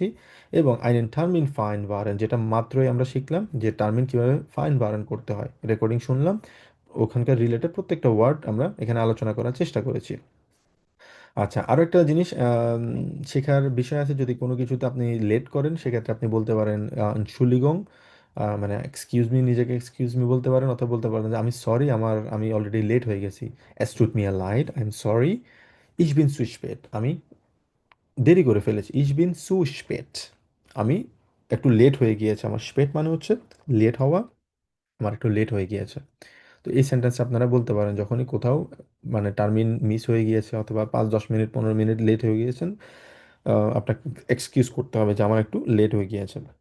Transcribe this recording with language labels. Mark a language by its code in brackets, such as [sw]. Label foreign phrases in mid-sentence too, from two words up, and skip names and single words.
[bn] এবং [de] einen Termin vereinbaren, [bn] যেটা মাত্রই আমরা শিখলাম, যে টার্মিন কিভাবে ফাইন বারেন করতে হয়, রেকর্ডিং শুনলাম, ওখানকার রিলেটেড প্রত্যেকটা ওয়ার্ড আমরা এখানে আলোচনা করার চেষ্টা করেছি। আচ্ছা, আরো একটা জিনিস শেখার বিষয় আছে, যদি কোনো কিছুতে আপনি লেট করেন সেক্ষেত্রে আপনি বলতে পারেন entschuldigung, মানে [en] excuse me, [bn] নিজেকে [en] excuse me [bn] বলতে পারেন, অথবা বলতে পারেন যে আমি সরি, আমি অলরেডি লেট হয়ে গেছি, [de] es tut mir leid, [en] I am sorry, [de] ich bin zu spät, [bn] আমি দেরি করে ফেলেছি, [de] ich bin zu spät, [bn] আমি একটু লেট হয়ে গিয়েছে, আমার স্পেট মানে হচ্ছে লেট হওয়া, আমার একটু লেট হয়ে গিয়েছে। তো এই সেন্টেন্স আপনারা বলতে পারেন যখনই কোথাও মানে টার্মিন মিস হয়ে গিয়েছে, অথবা 5-10 মিনিট 15 মিনিট লেট হয়ে গিয়েছেন, আপনাকে এক্সকিউজ করতে হবে যে আমার একটু লেট হয়ে গিয়েছে।